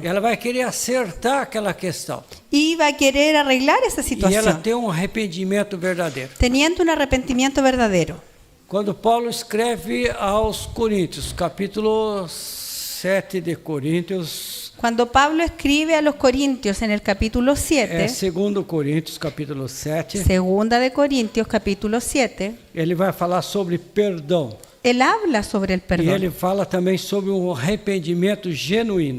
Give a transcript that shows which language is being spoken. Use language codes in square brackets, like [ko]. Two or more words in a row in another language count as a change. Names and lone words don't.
[pt] Ela vai querer acertar aquela questão. [es] y va a querer arreglar esa [pt] E ela [es] situación [pt] tem um arrependimento verdadeiro. [es] teniendo un arrepentimiento verdadero. [pt] Quando Paulo escreve aos Coríntios, capítulo 7 de Coríntios, [es] Cuando Pablo escribe a los Corintios en el capítulo 7, [pt] é 2 Coríntios, capítulo 7, [es] segunda de Corintios capítulo 7, [pt] ele vai falar sobre perdão. [es] él habla sobre el [pt] E [es] perdón [pt] ele fala também sobre um arrependimento genuíno.